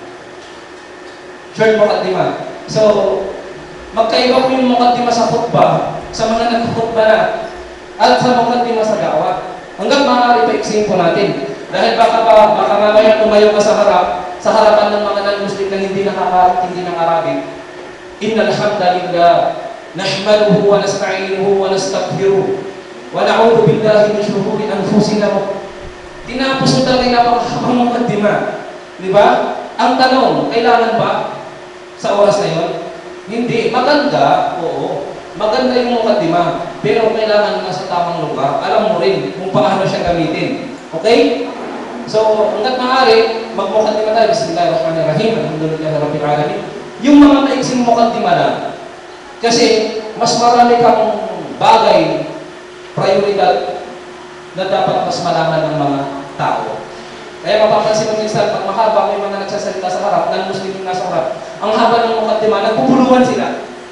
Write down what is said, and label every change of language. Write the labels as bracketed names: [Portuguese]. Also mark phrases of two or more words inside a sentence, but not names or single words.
[Filipino] Short muqaddimah. So, magkaiba po yung muqaddimah sa khutbah, sa mga nag-khutbah na, at sa muqaddimah sa da'wah. Hanggang maaari pa iksin po natin. Dahil baka mamaya tumayo ka sa harapan ng mga non-Muslim na hindi nakakaintindi ng Arabic. [Arabic] إن الحمد لله نحمده ونستعينه ونستغفره ونعوذ بالله من شرور أنفسنا. [Filipino] Tinapos mo talaga yung napakahabang muqaddimah. Di ba? Ang tanong, kailangan ba sa oras na yun? Hindi. Maganda, oo. Maganda yung muqaddimah, pero kailangan nasa tamang lugar. Alam mo rin kung paano siya gamitin. Okay? So, hanggat maaari, mag-muqaddimah tayo. [Arabic] بسم الله الرحمن الرحيم. الحمد لله رب العالمين. [Filipino] Yung mga maiksing muqaddimah na, kasi mas marami kang bagay, prioridad, na dapat mas malaman ng mga tao. Kaya mapapansin mo minsan, pag mahaba may mga nagsasalita sa harap, non-Muslim yung nasa harap, ang haba ng muqaddimah, nagpupuluhan sila.